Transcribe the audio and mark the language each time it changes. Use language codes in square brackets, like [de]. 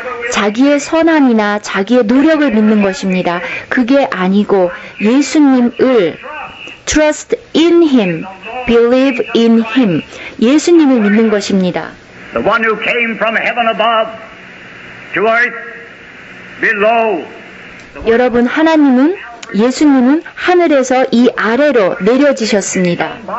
[ko] 자기의 선함이나 자기의 노력을 믿는 것입니다. 그게 아니고 예수님을 [en] trust in Him, believe in Him, [ko] 예수님을 믿는 것입니다. [en] The one who came from heaven above to earth below. [ko] 여러분, 예수님은 하늘에서 이 아래로 내려지셨습니다.